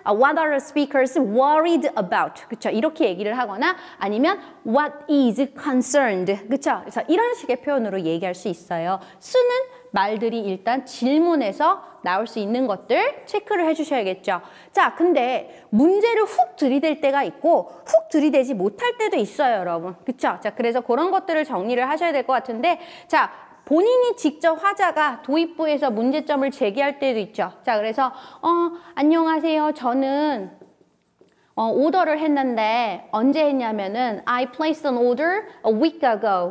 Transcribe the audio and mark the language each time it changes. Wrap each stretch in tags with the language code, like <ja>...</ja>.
<en>What are the speakers worried about?</en> <ko>그쵸? 이렇게 얘기를 하거나 아니면</ko> <en>what is concerned?</en> <ko>그쵸? 그래서 이런 식의 표현으로 얘기할 수 있어요. 쓰는 말들이 일단 질문에서 나올 수 있는 것들 체크를 해주셔야겠죠. 자, 근데 문제를 훅 들이댈 때가 있고 훅 들이대지 못할 때도 있어요, 여러분. 그쵸? 자, 그래서 그런 것들을 정리를 하셔야 될 것 같은데, 자, 본인이 직접 화자가 도입부에서 문제점을 제기할 때도 있죠. 자, 그래서 안녕하세요. 저는 오더를 했는데 언제 했냐면은</ko> <en>I placed an order a week ago.</en>